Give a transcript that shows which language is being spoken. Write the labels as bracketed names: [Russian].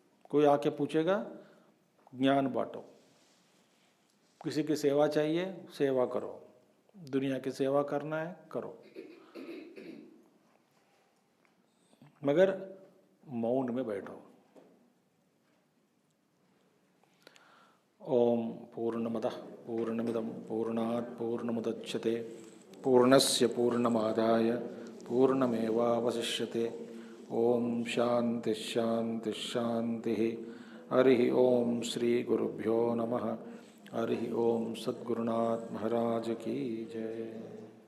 [Hindi] कोई आके पूछेगा, ज्ञान बांटो। किसी की सेवा चाहिए, सेवा करो, दुनिया की सेवा करना है करो, मगर मौन में बैठो। [Sanskrit] ओम पूर्णमदः पूर्णमिदं पूर्णात् पूर्णमुदच्यते पूर्णस्य पूर्णमादाय पूर्णमेवावशिष्यते। ओम शांति शांति शांति। हरि ओम श्री गुरुभ्यो नमः। [Hindi] हरि ओम सद्गुरुनाथ महाराज की जय।